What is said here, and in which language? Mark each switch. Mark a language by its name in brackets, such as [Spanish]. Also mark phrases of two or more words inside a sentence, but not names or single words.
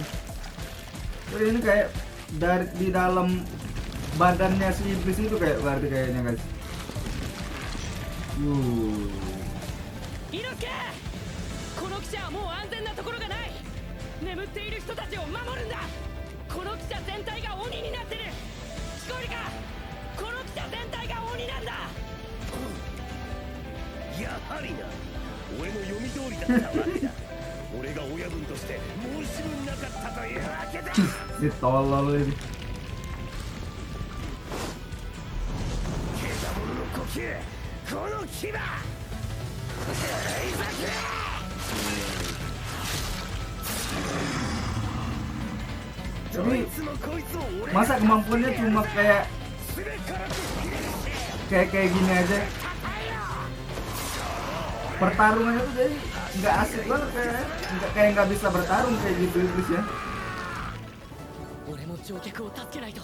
[Indonesian] Ini kayak dari di dalam badannya si iblis itu kayak berarti kayaknya guys. [Japanese] 猪木、この汽車はもう安全なところがない。眠っている人たちを守るんだ。この汽車全体が鬼になってる。聞こえるか？この汽車全体が鬼なんだ。やはりな、俺の読み通りだったわけだ。俺が親分として申し分なかったというわけだ。 [Indonesian] Ditolol ini. [Japanese] 獣の呼吸、この牙。 [Indonesian] Tapi masa kemampuannya cuma kayak gini aja. Pertarungannya tuh jadi nggak asik banget, kayak nggak bisa bertarung kayak gitu iblis ya. [Japanese] 俺も乗客を助けないと。